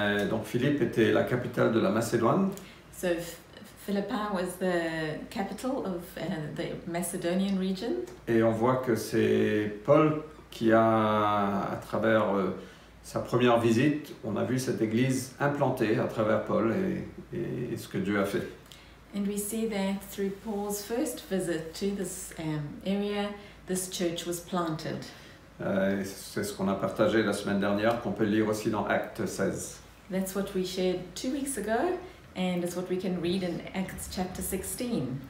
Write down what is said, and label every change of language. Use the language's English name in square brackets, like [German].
[French] Donc Philippe était la capitale de la Macédoine. [English] So Philippi was the capital of the Macedonian region. [French] Et on voit que c'est Paul qui a, à travers sa première visite, on a vu cette église implantée à travers Paul et ce que Dieu a fait. [English] And we see that through Paul's first visit to this area, this church was planted. [French] C'est ce qu'on a partagé la semaine dernière, qu'on peut lire aussi dans Actes 16. [English] That's what we shared 2 weeks ago, and it's what we can read in Acts chapter 16.